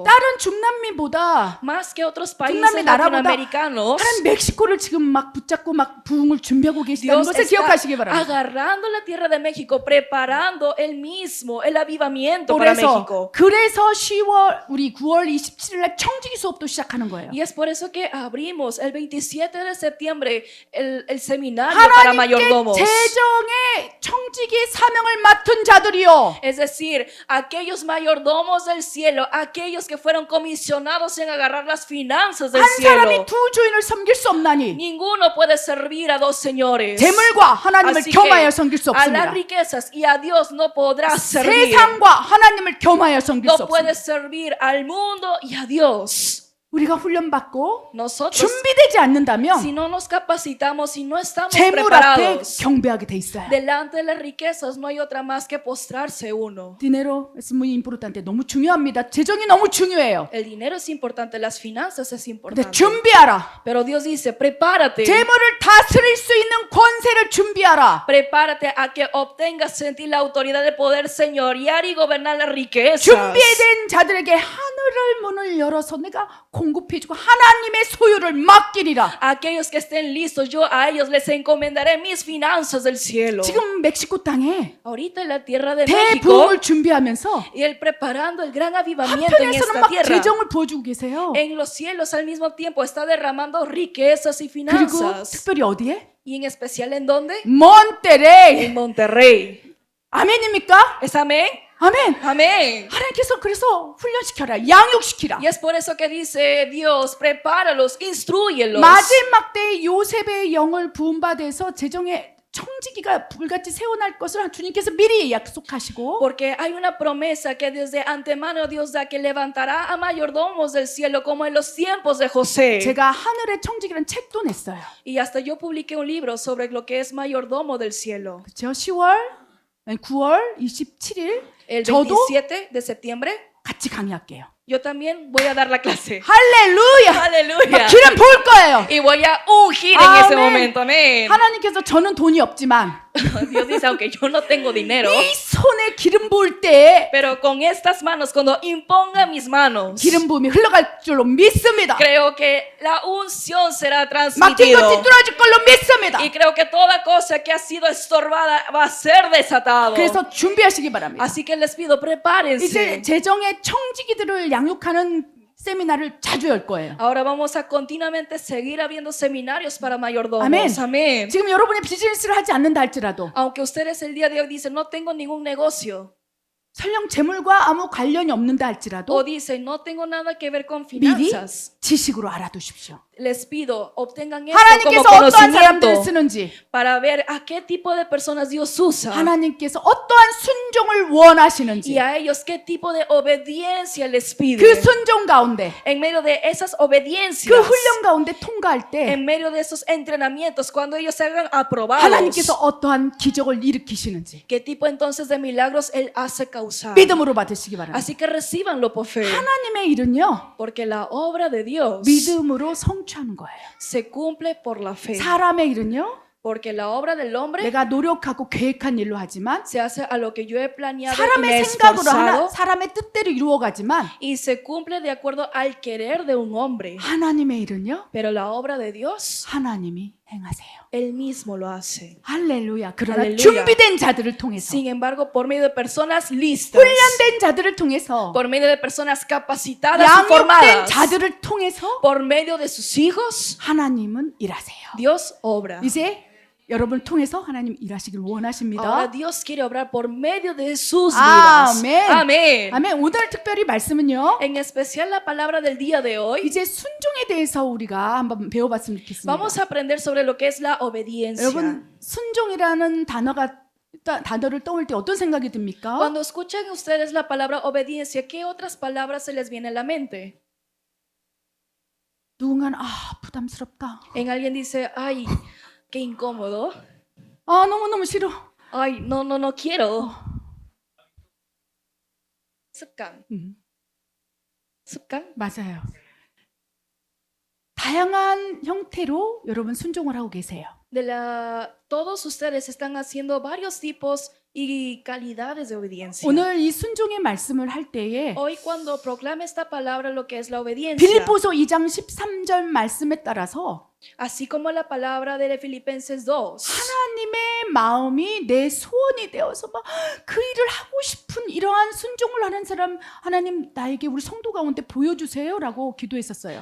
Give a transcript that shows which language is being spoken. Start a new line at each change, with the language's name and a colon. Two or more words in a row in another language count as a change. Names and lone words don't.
Korean: 다른 중남미보다
Spanish: Más que otros países
Korean: 중남미 나라보다
Spanish: latinoamericanos,
Korean: 하나님 멕시코를 지금 막 붙잡고 막 부흥을 준비하고 계시다는
Spanish: Dios
Korean: 것을
Spanish: está
Korean: 기억하시기 바랍니다.
Spanish: agarrando la tierra de México, preparando él mismo el avivamiento para
Korean: 그래서
Spanish: México.
Korean: 10월 우리 9월 27일 날 청지기 수업도 시작하는 거예요.
Spanish: Y es por eso que abrimos el 27 de septiembre el seminario para
Korean: 하나님께
Spanish: mayordomos.
Korean: 재정의 청지기 사명을 맡은 자들이요.
Spanish: Es decir, aquellos mayordomos del cielo, aquellos que fueron comisionados en agarrar las finanzas del
Korean: 한
Spanish: cielo.
Korean: 사람이 두 주인을 섬길 수 없나니
Spanish: Ninguno puede servir a dos señores.
Korean: 재물과 하나님을
Spanish: Así
Korean: 겸하여
Spanish: que
Korean: 섬길 수
Spanish: a las
Korean: 없습니다.
Spanish: riquezas y a Dios no podrás servir.
Korean: 세상과 하나님을 겸하여 섬길 수
Spanish: No
Korean: 없습니다.
Spanish: puedes servir al mundo y a Dios.
Korean: 우리가 훈련받고
Spanish: Nosotros,
Korean: 준비되지 않는다면
Spanish: si no nos capacitamos, si no estamos
Korean: 재물 앞에
Spanish: preparados,
Korean: 경배하게 돼 있어요.
Spanish: delante de las riquezas no hay otra más que postrarse uno. 디네로 es muy importante.
Korean: 너무 중요합니다. 재정이 너무 중요해요.
Spanish: El dinero es importante, las finanzas es
Korean: 근데
Spanish: importante.
Korean: 준비하라.
Spanish: Pero Dios dice, prepárate.
Korean: 재물을 다스릴 수 있는 권세를 준비하라.
Spanish: Prepárate a que obtengas en ti la autoridad de poder señorear y gobernar las riquezas.
Korean: 준비된 자들에게 하늘을 문을 열어서 내가 공급해주고 하나님의 소유를 맡기리라.
Spanish: Aquellos que estén listos, yo a ellos les encomendaré mis finanzas del cielo.
Korean: 지금 멕시코 땅에
Spanish: Ahorita en la tierra de México,
Korean: 대부흥을 준비하면서
Spanish: y él preparando el gran avivamiento en
Korean: 한편에서는
Spanish: esta
Korean: 막
Spanish: tierra.
Korean: 재정을 부어주고 계세요.
Spanish: En los cielos al mismo tiempo está derramando riquezas y
Korean: 그리고
Spanish: finanzas.
Korean: 특별히 어디에?
Spanish: Y en especial en dónde?
Korean: 몬테레이.
Spanish: En Monterrey.
Korean: 아멘입니까?
Spanish: ¿Es amén?
Korean: 아멘.
Spanish: Amén.
Korean: 하나님께서 그래서 훈련시켜라. 양육시키라.
Spanish: Y es por eso que dice Dios, prepáralos, instruyelos.
Korean: 마지막 때 요셉의 영을 부음받아서 재정의 청지기가 불같이 세워날 것을 주님께서 미리 약속하시고
Spanish: Porque hay una promesa que desde antemano Dios da que levantará a mayordomos del cielo como en los tiempos de José.
Korean: 제가 하늘의 청지기라는 책도 냈어요.
Spanish: Y hasta yo publiqué un libro sobre lo que es mayordomo del cielo.
Korean: 그렇죠? 9월 27일
Spanish: El
Korean: 저도
Spanish: 27 de septiembre
Korean: 같이 강의할게요.
Spanish: yo también voy a dar la clase.
Korean: 할렐루야!
Spanish: Aleluya.
Korean: 기름 부을 거예요.
Spanish: Y voy a ungir en ese Amén. momento. Amén.
Korean: 하나님께서 저는 돈이 없지만
Spanish: Dios dice, aunque yo no tengo dinero,
Korean: 이 손에 기름 부을 때
Spanish: pero con estas manos, cuando imponga mis manos,
Korean: 기름 부음이 흘러갈 줄로 믿습니다.
Spanish: creo que la unción será
Korean: 막힌 것
Spanish: transmitido.
Korean: 뒤뚫어질 걸로 믿습니다. 열립니다.
Spanish: creo que toda cosa que ha sido estorbada va a ser desatado.
Korean: 그래서 준비하시기 바랍니다.
Spanish: Así que les pido,
Korean: 이제
Spanish: prepárense.
Korean: 재정의 청지기들을 양육하는 세미나를 자주 열 거예요.
Spanish: Ahora vamos a continuamente seguir habiendo seminarios para mayordomos. Amén. Amén.
Korean: 지금 여러분이 비즈니스를 하지 않는다 할지라도
Spanish: Aunque ustedes el día de hoy dicen, no tengo ningún negocio.
Korean: 설령 재물과 아무 관련이 없는다 할지라도
Spanish: O dicen, no tengo nada que ver con
Korean: 미리
Spanish: finanzas.
Korean: 지식으로 알아두십시오.
Spanish: Les pido, obtengan esto como
Korean: 하나님께서 어떠한 사람들을
Spanish: conocimiento
Korean: 쓰는지,
Spanish: para ver a qué tipo de personas Dios usa.
Korean: 하나님께서 어떠한 순종을 원하시는지,
Spanish: Y a ellos qué tipo de obediencia les pide.
Korean: 그 순종 가운데,
Spanish: En medio de esas obediencias,
Korean: 그 훈련 가운데 통과할 때
Spanish: en medio de esos entrenamientos, cuando ellos se hagan aprobados,
Korean: 하나님께서 어떠한 기적을 일으키시는지
Spanish: qué tipo entonces de milagros Él hace causar.
Korean: 믿음으로 받으시기 바랍니다.
Spanish: Así que recibanlo por fe,
Korean: 하나님의 일은요,
Spanish: porque la obra de Dios
Korean: 믿음으로 성취하는 거예요.
Spanish: se cumple por la fe.
Korean: 사람의 일은요,
Spanish: Porque la obra del hombre
Korean: 내가 노력하고 계획한 일로 하지만
Spanish: se hace a lo que yo he planeado y me he
Korean: 사람의 생각으로
Spanish: esforzado,
Korean: 사람의 뜻대로 이루어가지만
Spanish: y se cumple de acuerdo al querer de un hombre.
Korean: 하나님의 일은요,
Spanish: Pero la obra de Dios,
Korean: 하나님이 행하세요.
Spanish: Él mismo lo hace.
Korean: 할렐루야. 그러나 할렐루야. 준비된 자들을 통해서,
Spanish: Sin embargo, por medio de personas listas,
Korean: 훈련된 자들을 통해서,
Spanish: por medio de personas capacitadas y
Korean: 양육된
Spanish: formadas,
Korean: 자들을 통해서
Spanish: por medio de sus hijos,
Korean: 하나님은 일하세요.
Spanish: Dios obra.
Korean: 이제 여러분을 통해서 하나님 일하시길 원하십니다.
Spanish: Ahora Dios quiere obrar por medio de sus vidas.
Korean: 아멘.
Spanish: Amén.
Korean: 아멘. 오늘 특별히 말씀은요,
Spanish: En especial la palabra del día de hoy.
Korean: 이제 순종에 대해서 우리가 한번 배워봤으면 좋겠습니다.
Spanish: Vamos a aprender sobre lo que es la obediencia.
Korean: 여러분, 순종이라는 단어를 떠올 때 어떤 생각이 듭니까?
Spanish: Cuando escuchan ustedes la palabra obediencia, ¿qué otras palabras se les viene a la mente?
Korean: 누군가는 부담스럽다.
Spanish: En alguien dice, ay, qué incómodo.
Korean: 너무너무 싫어.
Spanish: Ay, no quiero.
Korean: 습관. 습관? 맞아요. 다양한 형태로 여러분 순종을 하고 계세요.
Spanish: Todos ustedes están haciendo varios tipos y calidades de obediencia.
Korean: 오늘 이 순종의 말씀을 할 때에
Spanish: Hoy cuando proclame esta palabra lo que es la obediencia,
Korean: 빌립보서 2장 13절 말씀에 따라서
Spanish: así como la palabra de Filipenses 2,
Korean: 하나님의 마음이 내 소원이 되어서 막 그 일을 하고 싶은 이러한 순종을 하는 사람 하나님 나에게 우리 성도 가운데 보여주세요라고 기도했었어요.